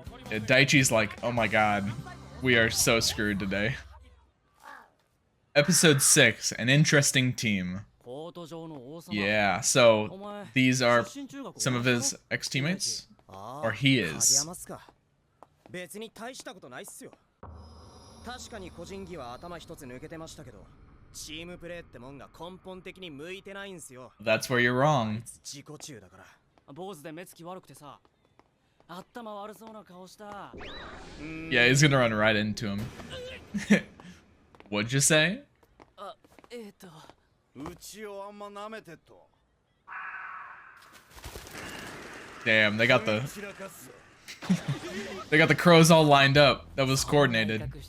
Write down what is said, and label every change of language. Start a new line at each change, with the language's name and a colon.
English: Yeah, Daichi's like, oh my god, we are so screwed today. Episode 6, an interesting team. Yeah, so these are some of his ex-teammates? Or he is.
Japanese: 別に大したことないっすよ。確かに個人技は頭一つ抜けてましたけど、チームプレーってもんが根本的に向いてないんすよ。
English: That's where you're wrong.
Japanese: 自己中だから。坊主で目つき悪くてさ、頭悪そうな顔した。
English: Yeah, he's gonna run right into him. What'd you say?
Japanese: うちをあんま舐めてと。
English: Damn, they got the they got the crows all lined up. That was coordinated.